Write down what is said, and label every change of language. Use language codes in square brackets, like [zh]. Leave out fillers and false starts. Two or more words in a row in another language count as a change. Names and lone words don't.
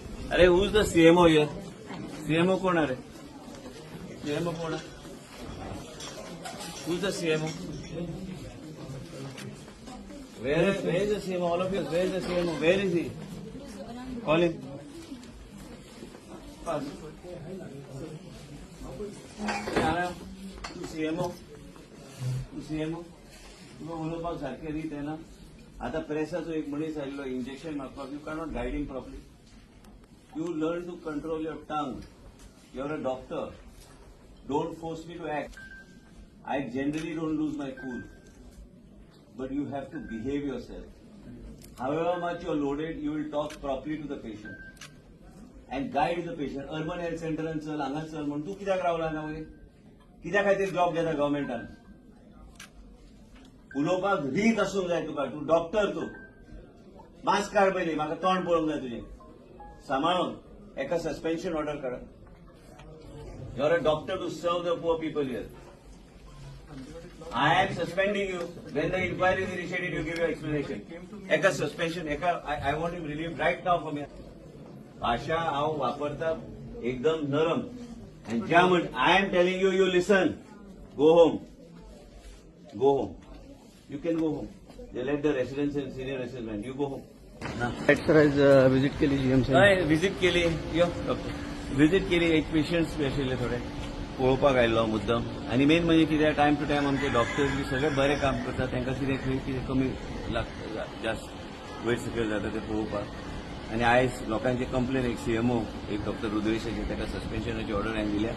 [mr] अरे [en] who's the CMO here? [mr] सीएमओ कोण आहे रे? सीएमओ कोण आहे? [en] Who's the CMO? Where is the CMO? All of you, where is the CMO? Where is he? Call him. Pass. [kok] तू CMO? तू CMO? तुला उलोवपाक सारखे रीत आहे ना? आता प्रेसाचो एक मनीस आयिल्लो इंजेक्शन मारपाक, [en] You cannot guide him properly. You learn to control your tongue. You're a doctor. Don't force me to act. I generally don't lose my cool. But you have to behave yourself. However much you're loaded, you will talk properly to the patient. And guide the patient. Urban health center and [kok] चल, हांगा चल म्हणून तू कित्याक रावला ना वय? कित्या खातीर जॉब घेता गव्हर्मेंटान? उलोवपाक रीत आसूंक जाय तुका. तूं डॉक्टर तूं. मास्क काड पयलीं, म्हाका तोंड पळोवंक जाय तुजें. सांबाळून एका [en] suspension order [kok] करा. [en] You're a doctor to serve the poor people here. I am suspending you. When the inquiry is initiated, you give your explanation. Eka suspension, I want him relieved right now from here. [kok] भाषा हांव वापरता एकदम नरम. [en] And [kok] ज्या म्हण [en] I am telling you, you listen. Go home. Go home. You can go home. They let the residents and senior residents. You go home. [kok] सर आज व्हिजिट केली जीएमसी व्हिजिट केली. यो डॉक्टर व्हिजिट केली. एक पेशंट्स बी आशिल्ले थोडे पळोवपाक आयिल्लो मुद्दम. आनी मेन म्हणजे कितें [en] time to time [kok] आमचे डॉक्टर्स बी सगळे बरें काम करतात. तांकां कितें खंय कितें कमी लागता जास्त वयर सकयल जाता तें पळोवपाक. आनी आयज लोकांचे कंप्लेन एक सीएमओ एक डॉक्टर रुद्रेशाचे ताका सस्पेन्शनाची ऑर्डर हांवें दिल्या.